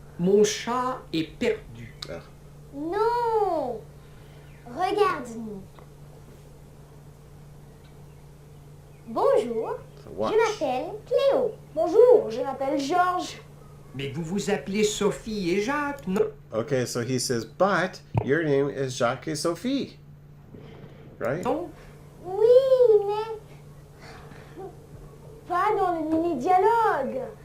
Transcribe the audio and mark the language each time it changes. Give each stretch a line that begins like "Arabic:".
French: Mon chat est perdu. non. Regarde-nous. Bonjour,
English: So watch.
French: je m'appelle Cléo. Bonjour, je m'appelle Georges. Mais vous vous appelez Sophie et Jacques, non?
English: Okay, so he says, but your name is Jacques et Sophie. Right?
French: Non? Oui, mais pas dans le mini-dialogue.